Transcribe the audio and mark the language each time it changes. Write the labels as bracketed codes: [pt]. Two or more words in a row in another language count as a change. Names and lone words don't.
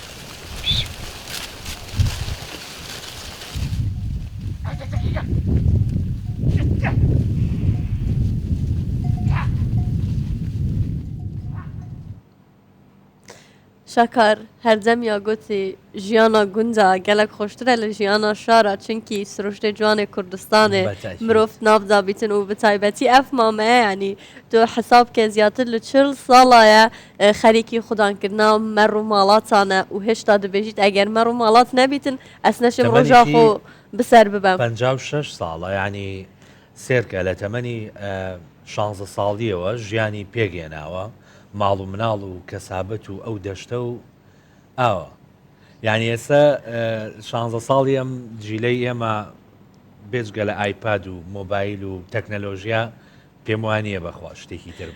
[ku] شەکار هەردەمیا گوتی ژیانە گونجە gelek خۆشترە لە ژیانە شارە چونکی سروشتê ciwanê Kurdistanê mirov navda bîtin û bi taybetî ev mameye yanî tu hesabke ziyadtir li 40 sala ye xerîkî xwedankirina mer û malatan e û hêşta dibêjît eger mer û malat nebîtin ez neşim roja xwe bi ser bibem [ckb] 56 ساڵە ینی سێرکە لە تەمەنی 16 ساڵیەوە ژیانی پێگەێناوە ماڵ و مناڵ و کەسابەت و ئەو دەشتە و ئاوە یعنی ئێستا 16 ساڵی ئەم جیلەی ئێمە بێجگە لە ئایپاد و مۆبایل و تەکنەلۆژیا پێم وانییە بەخوا شتێکی تر